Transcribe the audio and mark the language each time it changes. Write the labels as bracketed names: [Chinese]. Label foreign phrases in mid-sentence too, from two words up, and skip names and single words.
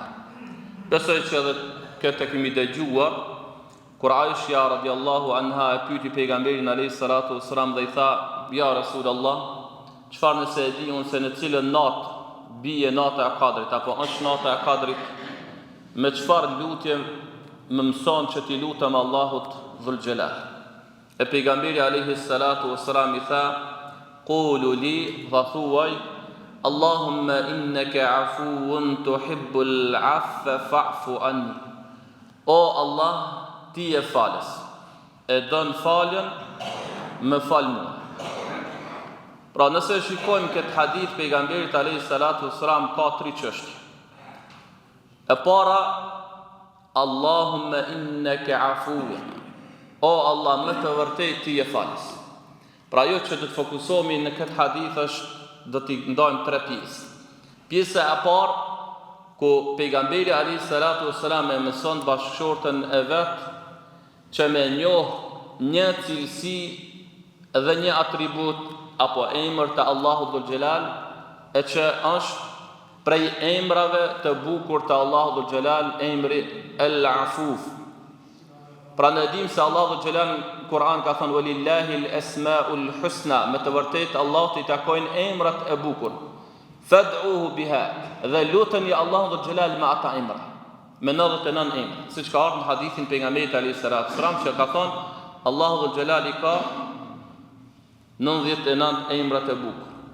[Albanian] Besoj që edhe këtë kemi dëgjuar kur Aisha [Arabic] رضي الله عنها [Albanian] e pyeti pejgamberin [Arabic] عليه الصلاة والسلام [Albanian] dhe i tha: [Arabic] "يا رسول الله, [Albanian] çfarë nëse e di unë se në cilën natë bie nata e Kadrit apo është nata e Kadrit, me çfarë lutje më mëson që t'i lutem Allahut [Arabic] ذو الجلال?" [Albanian] E pejgamberi [Arabic] عليه الصلاة والسلام [Albanian] i tha: [Arabic] "قولي", [Albanian] dha thuaj: [Arabic] "اللهم إنك عفو تحب العفو فاعف عني." [Albanian] O Allah, ti je falës, e don faljen, më fal mua. Pra nëse shikojmë këtë hadith pejgamberit [Arabic] عليه الصلاة والسلام [Albanian] ka 3 çështje. E para, [Arabic] اللهم إنك عفو. [Albanian] O Allah, më të vërtet ti je falës. Pra ajo që do të fokusohemi në këtë hadith është do t'i ndajmë 3 pjesë. Pjesa e parë ku pejgamberi [Arabic] عليه الصلاة والسلام [Albanian] e mëson bashkëshortën e vet që me njoh një cilësi dhe një atribut apo emër të Allahut [Arabic] ذو الجلال, [Albanian] e që është prej emrave të bukur të Allahut [Arabic] ذو الجلال, [Albanian] emri El-Afuf. Pra ne dim se Allahu [Arabic] ذو الجلال [Albanian] në Kur'an ka thënë: [Arabic] "ولله الأسماء الحسنى", [Albanian] me të vërtetë Allahut i takojnë emrat e bukur. [Arabic] فادعوه بها, [Albanian] dhe luteni Allahun [Arabic] ذو الجلال [Albanian] me ata emra, me 99 emra, siç ka ardhur në hadithin pejgamberit [Arabic] عليه الصلاة والسلام [Albanian] që ka thënë Allahu [Arabic] ذو الجلال [Albanian] i ka 99 emrat e bukur.